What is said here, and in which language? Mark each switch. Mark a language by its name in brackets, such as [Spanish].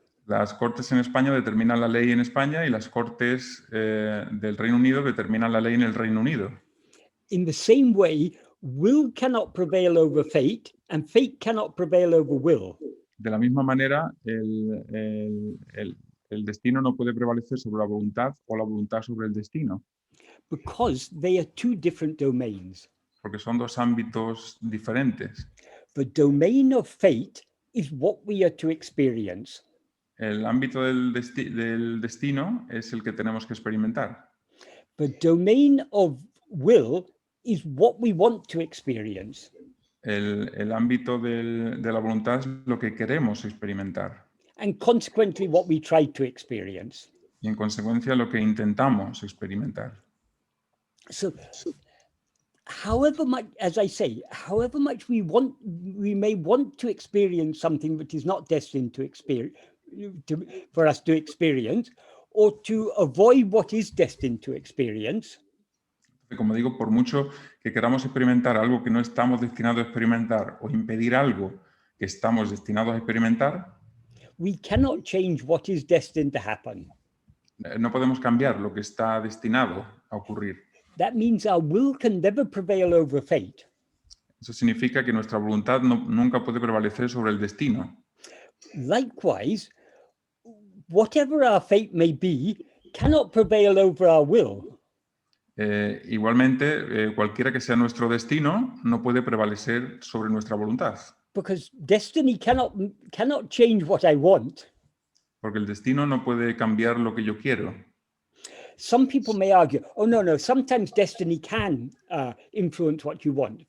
[Spanish] Las cortes en España determinan la ley en España y las cortes del Reino Unido determinan la ley en el Reino Unido. [English] In the same way, will cannot prevail over fate, and fate cannot prevail over will. [Spanish] De la misma manera, el destino no puede prevalecer sobre la voluntad o la voluntad sobre el destino. [English] Because they are two different domains. [Spanish] Porque son dos ámbitos diferentes. [English] The domain of fate is what we are to experience. [Spanish] El ámbito del destino es el que tenemos que experimentar. [English] The domain of will is what we want to experience. [Spanish] El ámbito de la voluntad es lo que queremos experimentar. [English] And consequently what we try to experience. [Spanish] Y en consecuencia lo que intentamos experimentar. [English] So however much, as I say, however much we may want to experience something that is not destined to experience, for us to experience, or to avoid what is destined to experience. [Spanish] Como digo, por mucho que queramos experimentar algo que no estamos destinados a experimentar o impedir algo que estamos destinados a experimentar, [English] we cannot change what is destined to happen. [Spanish] No podemos cambiar lo que está destinado a ocurrir. [English] That means our will can never prevail over fate. [Spanish] Eso significa que nuestra voluntad nunca puede prevalecer sobre el destino. [English] Likewise, whatever our fate may be, cannot prevail over our will. [Spanish] Igualmente, cualquiera que sea nuestro destino, no puede prevalecer sobre nuestra voluntad. [English] Because destiny cannot change what I want. [Spanish] Porque el destino no puede cambiar lo que yo quiero. [English] Some people may argue, oh, no, sometimes destiny can influence what you want.